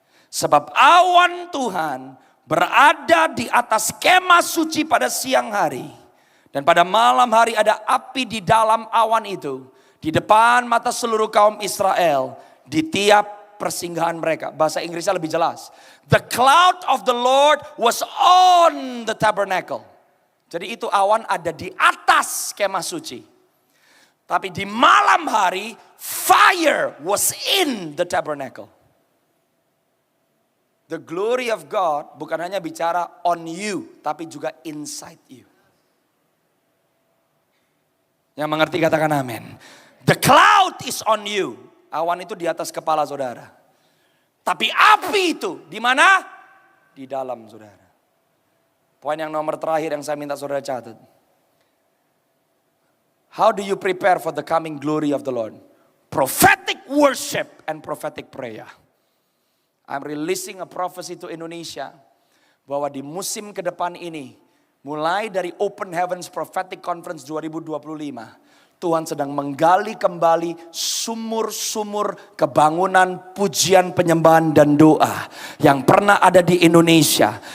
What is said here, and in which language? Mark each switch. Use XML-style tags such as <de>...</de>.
<id>Sebab awan Tuhan berada di atas kemah suci pada siang hari, dan pada malam hari ada api di dalam awan itu di depan mata seluruh kaum Israel di tiap persinggahan mereka. Bahasa Inggrisnya lebih jelas.</id> <en>The cloud of the Lord was on the tabernacle.</en> <id>Jadi itu awan ada di atas kemah suci. Tapi di malam hari</id> <en>fire was in the tabernacle. The glory of God</en> <id>bukan hanya bicara</id> <en>on you,</en> <id>tapi juga</id> <en>inside you.</en> <id>Yang mengerti katakan amin.</id> <en>The cloud is on you.</en> <id>Awan itu di atas kepala saudara. Tapi api itu di mana? Di dalam saudara. Poin yang nomor terakhir yang saya minta saudara catat.</id> <en>How do you prepare for the coming glory of the Lord? Prophetic worship and prophetic prayer. I'm releasing a prophecy to Indonesia</en> <id>bahwa di musim ke depan ini, mulai dari Open Heavens Prophetic Conference 2025, Tuhan sedang menggali kembali sumur-sumur kebangunan, pujian, penyembahan dan doa yang pernah ada di Indonesia.</id>